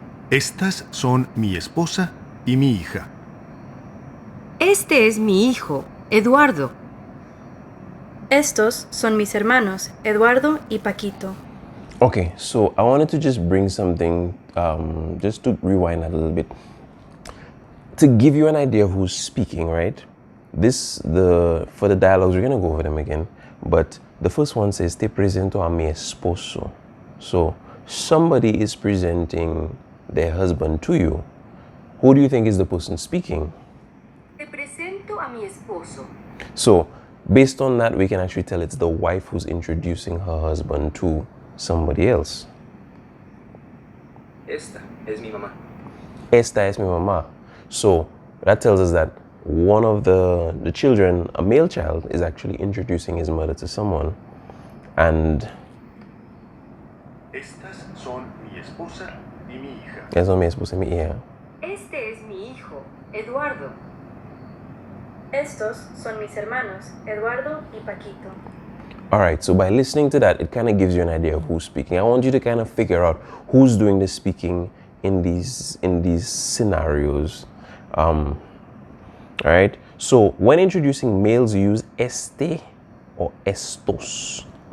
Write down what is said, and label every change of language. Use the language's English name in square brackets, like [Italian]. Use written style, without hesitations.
[Spanish] Estas son mi esposa y mi hija. Este es mi hijo, Eduardo. Estos son mis hermanos, Eduardo y Paquito. [English] Okay, so I wanted to just bring something, just to rewind a little bit, to give you an idea of who's speaking, right? For the dialogues, we're gonna go over them again, but the first one says, [Spanish] Te presento a mi esposo. [English] So somebody is presenting their husband to you. Who do you think is the person speaking? [Spanish] Te presento a mi esposo. [English] So based on that, we can actually tell it's the wife who's introducing her husband to somebody else. [Spanish] Esta es mi mamá. Esta es mi mamá. [English] So that tells us that one of the children, a male child, is actually introducing his mother to someone. And [Spanish] Estas son mi esposa y mi hija. eso mi esposa y mi hija. Este es mi hijo, Eduardo. Estos son mis hermanos, Eduardo y Paquito. [English] All right, so by listening to that, it kind of gives you an idea of who's speaking. I want you to kind of figure out who's doing the speaking in these scenarios. All right, so when introducing males, you use este or estos.